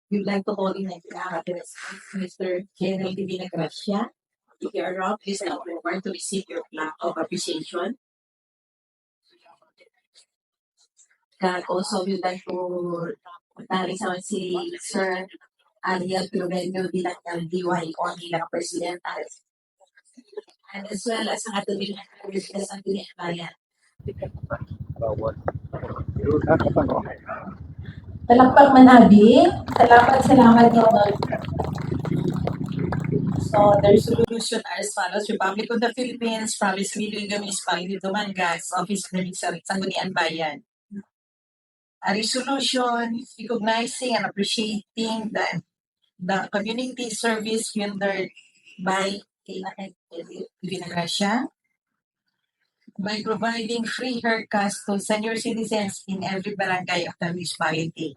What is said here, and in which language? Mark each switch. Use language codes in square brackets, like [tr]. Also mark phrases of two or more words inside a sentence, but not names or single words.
[en] like to call in Mr. General Divina Gracia. If you are around, please come forward to receive your plaque of appreciation. And also, we'd like to thank [tl] naman si Sir Ariel Piromenio bilang LDY o bilang [en] President and as well as [tl] ang ating business ang Bayan. Palakpak Manabi, salamat Donald. [en] So the resolution are as follows: Republic of the Philippines, Province Miliga Municipality Dumangas, Office of Sangguniang Bayan. A resolution recognizing and appreciating the community service rendered by Divina Gracia by providing free haircuts to senior citizens in every barangay of the municipality.